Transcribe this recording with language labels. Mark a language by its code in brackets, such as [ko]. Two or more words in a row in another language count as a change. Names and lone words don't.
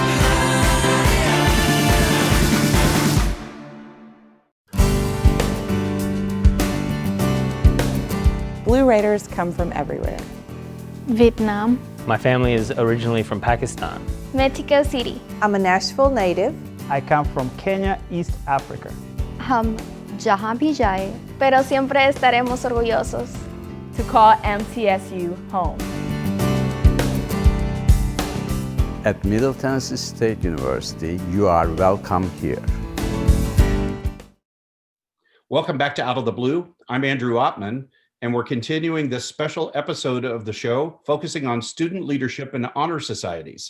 [en] Blue Raiders come from everywhere. Vietnam. My family is originally from Pakistan. Mexico City. I'm a Nashville native. I come from Kenya, East Africa. [hi] हम जहाँ भी जाए, [es] pero siempre estaremos orgullosos. [en] To call MTSU home. At Middle Tennessee State University, you are welcome here. Welcome back to Out of the Blue. I'm Andrew Ottman, and we're continuing this special episode of the show focusing on student leadership and honor societies.